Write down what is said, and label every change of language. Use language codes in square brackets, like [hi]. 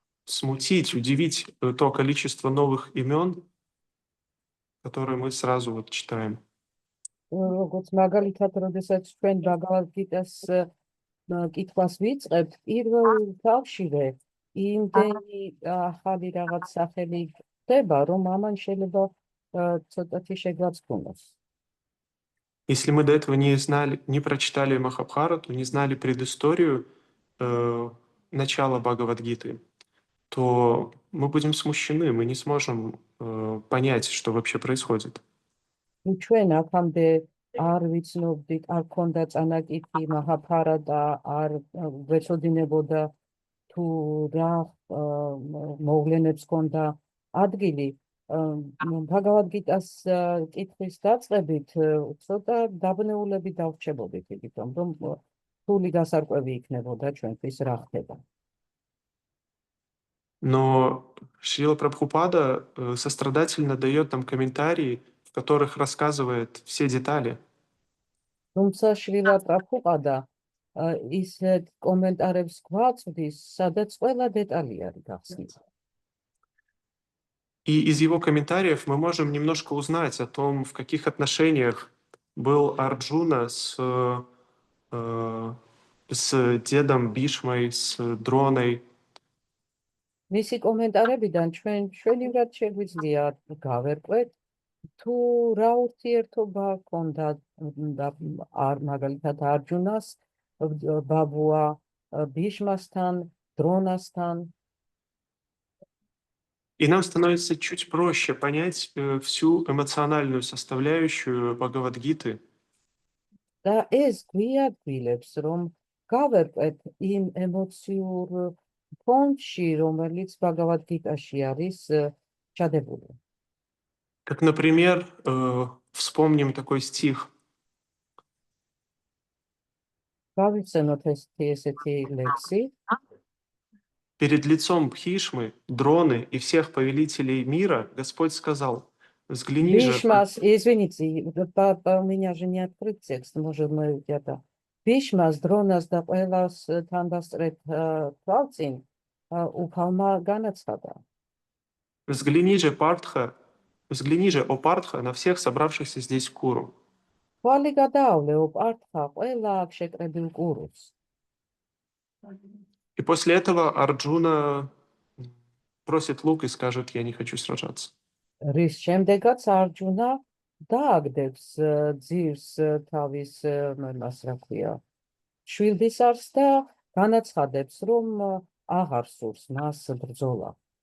[ru] смутить, удивить то количество новых имен, которые мы сразу вот читаем. [ka] როგორც მაგალითად, როდესაც ჩვენ ბაგავად გიტას კითხვას ვიწყებთ, პირველ თავშივე იმდენი ახალი რაღაც სახელი ხდება, რომ ამან შეიძლება ცოტათი შეგვაწკუნოს. [ru] Если мы до этого не знали, не прочитали Махабхарату, не знали предысторию начала Бхагавад-гиты, то мы будем смущены, мы не сможем понять, что вообще происходит. [ka] თუ ჩვენ აქამდე არ ვიცნობდით, არ ქონდა წანაკითი მაჰაბჰარა და არ გვეცოდინებოდა თუ რა მოვლენებს ქონდა ადგილი, ბჰაგავად-გიტას კითხვის დაწყებით ცოტა დაბნეულები დავრჩებოდით, იმიტომ რომ რთული გასარკვევი იქნებოდა ჩვენთვის რა ხდება. [ru] Но Шрила Прабхупада сострадательно дает нам комментарии, в которых рассказывает все детали. [ka] თუმცა შრილა პრაბჰუპადა ისეთ კომენტარებს გვაწვდის, სადაც ყველა დეტალი არის გახსნილი. [ru] И из его комментариев мы можем немножко узнать о том, в каких отношениях был Арджуна с дедом Бишмой, с Дроной. [ka] მისი კომენტარებიდან ჩვენივრად შეგვიძლია გავერკვეთ, თუ რა ურთიერთობა ჰქონდა მაგალითად არჯუნას, ბაბუა ბიშმასთან, დრონასთან. [ru] И нам становится чуть проще понять всю эмоциональную составляющую Бхагавад-гиты. [ka] და ეს გვიადვილებს, რომ გავერკვეთ იმ ემოციურ ფონში, რომელიც ბაგავად-გიტაში არის ჩადებული. [ru] Как, например, вспомним такой стих. [ka] გავიცანოთ ესეთი ლექსი. [ru] Перед лицом Бхишмы, Дроны и всех повелителей мира Господь сказал: взгляни же... Бишмас, извините, у меня же не открыт текст, может, мы где-то. [ka] Бишмас, Дронас და ყველას თანდასწრეთ თვალწინ უფალმა განაცხადა. [ru] Взгляни же, о Партха, на всех собравшихся здесь Куру. [ka] Твალი გადაავლე, ო პართხა, ყველა აქ შეკრებილ კურუს. [ru] И после этого Арджуна бросит лук и скажет: я не хочу сражаться. [ka] რის შემდეგაც არჯუნა დააგდებს ძირს თავის მას რა ქვია შვილდისარს და განაცხადებს რომ აღარ სურს მას ბრძოლა.